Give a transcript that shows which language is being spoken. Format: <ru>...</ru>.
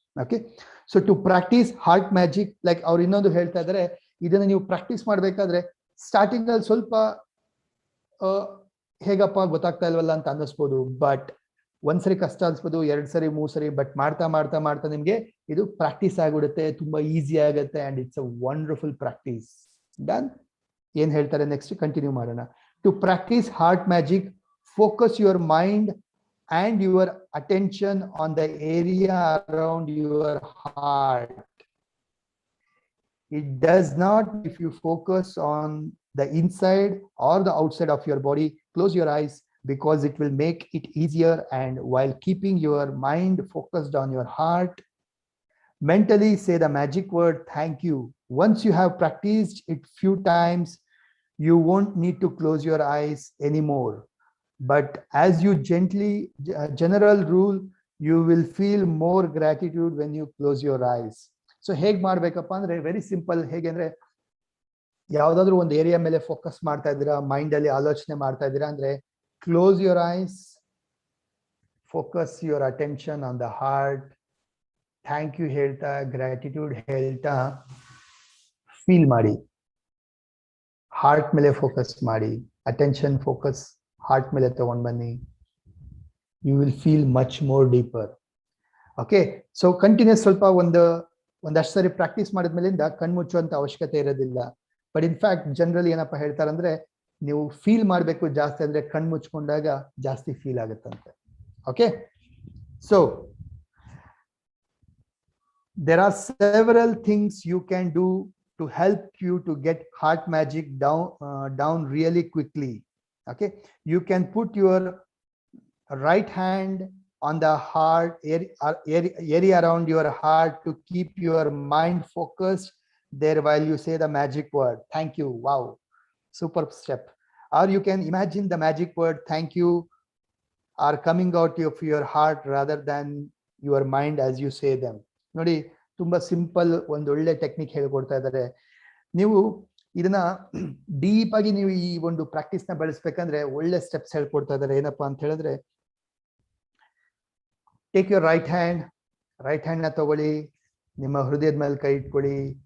<kn>Okay, so to practice heart magic, like ಅವ್ರು ಇನ್ನೊಂದು ಹೇಳ್ತಾ ಇದ್ದಾರೆ, ಇದನ್ನ ನೀವು ಪ್ರಾಕ್ಟೀಸ್ ಮಾಡ್ಬೇಕಾದ್ರೆ ಸ್ಟಾರ್ಟಿಂಗ್ ಅಲ್ಲಿ ಸ್ವಲ್ಪ ಹೇಗಪ್ಪ ಗೊತ್ತಾಗ್ತಾ ಇಲ್ವಲ್ಲ ಅಂತ ಅನ್ನಿಸ್ಬೋದು, ಬಟ್ ಒಂದ್ಸರಿ ಕಷ್ಟ ಅನ್ಸ್ಬೋದು, 2 ಸರಿ 3 ಸರಿ, ಬಟ್ ಮಾಡ್ತಾ ಮಾಡ್ತಾ ಮಾಡ್ತಾ ನಿಮ್ಗೆ ಇದು ಪ್ರಾಕ್ಟೀಸ್ ಆಗ್ಬಿಡುತ್ತೆ, ತುಂಬಾ ಈಸಿ ಆಗುತ್ತೆ,</kn> <en>And it's a wonderful practice.</en> <kn>Done. ಏನ್ ಹೇಳ್ತಾರೆ ನೆಕ್ಸ್ಟ್ ಕಂಟಿನ್ಯೂ ಮಾಡೋಣ.</kn> <en>To practice heart magic, focus your mind and your attention on the area around your heart. It does not, if you focus on the inside or the outside of your body, close your eyes because it will make it easier, and while keeping your mind focused on your heart, mentally say the magic word thank you. Once you have practiced it few times, you won't need to close your eyes anymore. But as you gently, general rule, you will feel more gratitude when you close your eyes.</en> <kn>So ಹೇಗ್ ಮಾಡ್ಬೇಕಪ್ಪ ಅಂದ್ರೆ very simple. ಹೇಗೆ ಅಂದ್ರೆ ಯಾವ್ದಾದ್ರು ಒಂದು area ಮೇಲೆ focus ಮಾಡ್ತಾ ಇದ್ದೀರಾ, ಮೈಂಡ್ ಅಲ್ಲಿ ಆಲೋಚನೆ ಮಾಡ್ತಾ ಇದ್ದೀರಾ ಅಂದ್ರೆ</kn> <en>close your eyes, focus your attention on the heart,</en> <kn>thank you ಹೇಳ್ತಾ, ಗ್ರಾಟಿಟ್ಯೂಡ್ ಹೇಳ್ತಾ ಫೀಲ್ ಮಾಡಿ. ಹಾರ್ಟ್ ಮೇಲೆ ಫೋಕಸ್ ಮಾಡಿ, ಅಟೆನ್ಷನ್ ಫೋಕಸ್ ಹಾರ್ಟ್ ಮೇಲೆ ತಗೊಂಡ್ ಬನ್ನಿ.</kn> <en>You will feel much more deeper.</en> <kn>Okay, so continuous ಸ್ವಲ್ಪ ಒಂದಷ್ಟು ಸರಿ ಪ್ರಾಕ್ಟೀಸ್ ಮಾಡಿದ್ಮೇಲಿಂದ ಕಣ್ಮುಚ್ಚುವಂತ ಅವಶ್ಯಕತೆ ಇರೋದಿಲ್ಲ. ಬಟ್ ಇನ್ಫ್ಯಾಕ್ಟ್ ಜನರಲಿ ಏನಪ್ಪ ಹೇಳ್ತಾರಂದ್ರೆ ನೀವು ಫೀಲ್ ಮಾಡಬೇಕು ಜಾಸ್ತಿ ಅಂದ್ರೆ ಕಣ್ಮುಚ್ಕೊಂಡಾಗ ಜಾಸ್ತಿ feel ಆಗುತ್ತಂತೆ.</kn> <en>Okay, so there are several things you can do to help you to get heart magic down really quickly. Okay, you can put your right hand on the heart, area around your heart to keep your mind focused there while you say the magic word, thank you. Wow, super step. Or you can imagine the magic word, thank you, are coming out of your heart rather than your mind as you say them.</en> <kn>ನೋಡಿ, ತುಂಬಾ simple ಒಂದು ಒಳ್ಳೆ technique ಹೇಳ್ಕೊಡ್ತಾ ಇದ್ದಾರೆ. ನೀವು ಇದನ್ನ deep ಆಗಿ ನೀವು ಈ ಒಂದು ಪ್ರಾಕ್ಟೀಸ್ ನ ಬಳಸ್ಬೇಕಂದ್ರೆ ಒಳ್ಳೆ ಸ್ಟೆಪ್ಸ್ ಹೇಳ್ಕೊಡ್ತಾ ಇದ್ದಾರೆ. ಏನಪ್ಪಾ ಅಂತ ಹೇಳಿದ್ರೆ,</kn> <en>take your right hand</en> <kn>ನ ತಗೊಳ್ಳಿ, ನಿಮ್ಮ ಹೃದಯದ ಮೇಲೆ ಕೈ ಇಟ್ಕೊಳ್ಳಿ.</kn>